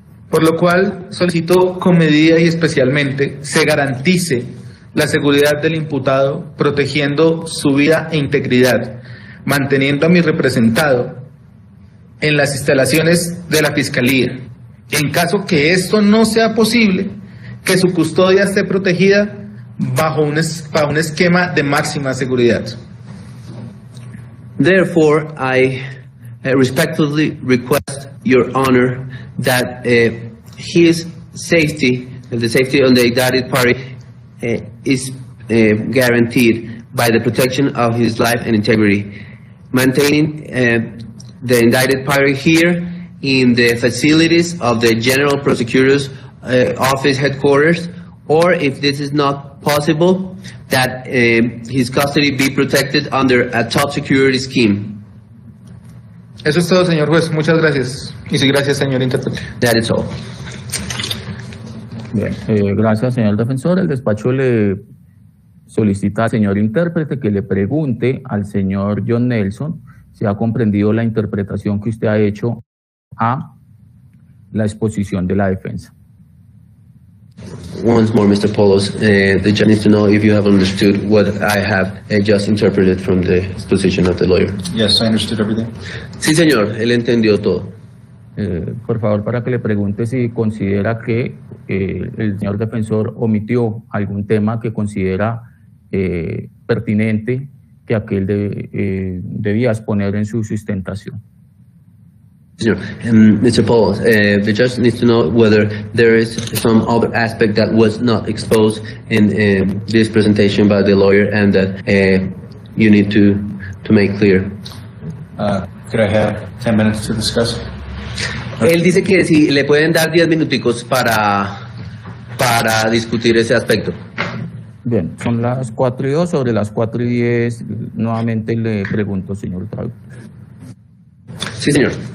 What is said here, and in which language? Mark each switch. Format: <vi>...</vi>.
<es>Por lo cual solicito con medida y especialmente se garantice la seguridad del imputado, protegiendo su vida e integridad, manteniendo a mi representado en las instalaciones de la Fiscalía. En caso que esto no sea posible, que su custodia esté protegida bajo un esquema de máxima seguridad.</es> <en>Therefore, I respectfully request, Your Honor, that his safety, the safety of the indicted party, is guaranteed by the protection of his life and integrity, maintaining the indicted party here in the facilities of the General Prosecutor's office headquarters, or if this is not possible, that his custody be protected under a top security scheme.</en> <es>Eso es todo, señor juez. Muchas gracias. Y sí, gracias, señor intérprete.</es> <en>That is all.</en> <es>Bien, gracias, señor defensor. El despacho le solicita al señor intérprete que le pregunte al señor John Nelson si ha comprendido la interpretación que usted ha hecho a la exposición de la defensa.</es> <en>Once more, Mr. Poulos, the judge needs to know if you have understood what I have just interpreted from the exposition of the lawyer. Yes, I understood everything.</en> <es>Sí, señor, él entendió todo. Por favor, para que le pregunte si considera que el señor defensor omitió algún tema que considera pertinente que aquel debía exponer en su sustentación.</es> <en>Sure. Mr. Poulos, the judge needs to know whether there is some other aspect that was not exposed in this presentation by the lawyer and that you need to make clear. Could I have 10 minutes to discuss?</en> <es>Él dice que si le pueden dar 10 minuticos para discutir ese aspecto. Bien, son las 4:02, sobre las 4:10 nuevamente le pregunto, señor traductor. Sí, señor.</es>